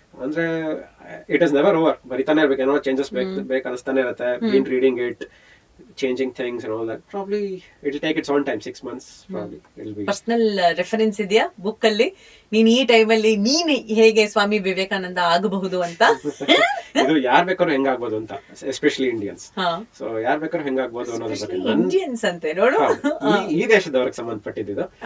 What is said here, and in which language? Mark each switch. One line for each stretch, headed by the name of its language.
Kannada: ಅಂದ್ರೆ
English: It is never over.
Kannada: ಬರಿತಾನೆ ಇರ್ಬೇಕು, ಏನೋ ಚೇಂಜಸ್ ಬೇಕು ಅನಿಸ್ತಾನೆ ಇರುತ್ತೆ.
English: Been reading it, changing things and all that. Probably it will take its own time, 6 months probably. It will be.
Kannada: Personal reference ಇದೆಯಾ book ಅಲ್ಲಿ? ನೀನ್ ಈ time ಅಲ್ಲಿ ನೀನ್ ಹೇಗೆ ಸ್ವಾಮಿ ವಿವೇಕಾನಂದ ಆಗಬಹುದು ಅಂತ? ಇದು ಯಾರ್ ಬೇಕಾದ್ರೂ ಹೆಂಗಾಗ್ಬೋದು ಅಂತ, ಎಸ್ಪೆಷಲಿ ಇಂಡಿಯನ್ಸ್. ಸೊ ಯಾರ್ ಬೇಕಾದ್ರೂ ಹೆಂಗಾಗ್ಬೋದು ಅನ್ನೋದ್ರ ಬಗ್ಗೆ ಇಂಡಿಯನ್ಸ್ ಅಂತೆ ನೋಡು, ಈ ದೇಶದವ್ರಿಗೆ ಸಂಬಂಧಪಟ್ಟಿದ್ದು.